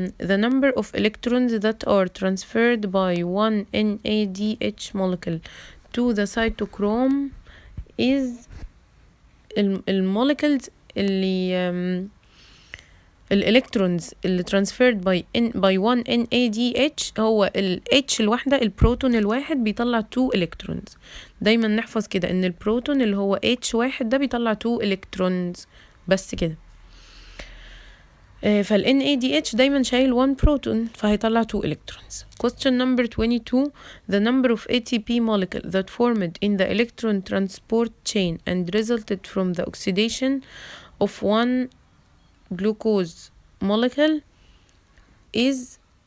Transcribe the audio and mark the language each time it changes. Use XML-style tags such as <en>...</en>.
<en>The number of electrons that are transferred by one NADH molecule to the cytochrome is</en> <ar>المولكلز اللي الالكترونز اللي</ar> <en>transferred by one NADH.</en> <ar>هو ال H الواحدة، البروتون الواحد بيطلع 2 electrons. دايما نحفظ كده ان البروتون اللي هو H واحد ده بيطلع 2 electrons بس كده. فال NADH دايما شايل 1 بروتون فهيطلع 2 electrons.</ar> <en>question number 22. The number of ATP molecule that formed in the electron transport chain and resulted from the oxidation of one glucose molecule is.</en>